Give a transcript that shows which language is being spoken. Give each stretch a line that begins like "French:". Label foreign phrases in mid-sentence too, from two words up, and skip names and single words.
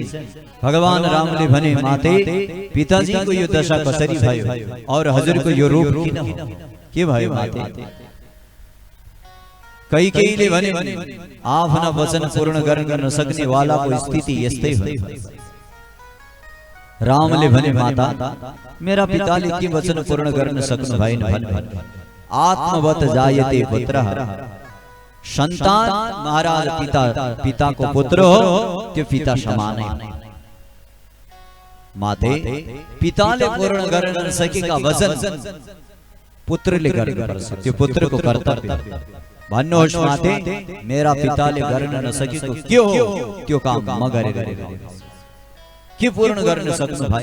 Nepali: भगवान रामले भने माते, पिताजीको यो दशा कसरी भयो और हजुरको यो रूप किन हो, के भयो माते। कैकेयीले भने आफ्ना वचन पूर्ण गर्न नसक्ने वालाको स्थिति यस्तै हो। रामले भने माता, मेरा पिताले के वचन पूर्ण गर्न सक्नु भएन भने
Sanskrit: आत्मवत जायते पुत्रः,
Nepali: सन्तान महाराज पिताको पुत्र हो, त्यो पिता समान है। माते, पिताले पूर्ण गर्न नसकेका वचन पुत्रले गर्नुपर्छ, त्यो पुत्रको कर्तव्य। भन्नुहोस् माते, मेरा पिताले गर्न नसकेको के हो, त्यो काम म गरेर के पूर्ण गर्न सक्नु भाइ।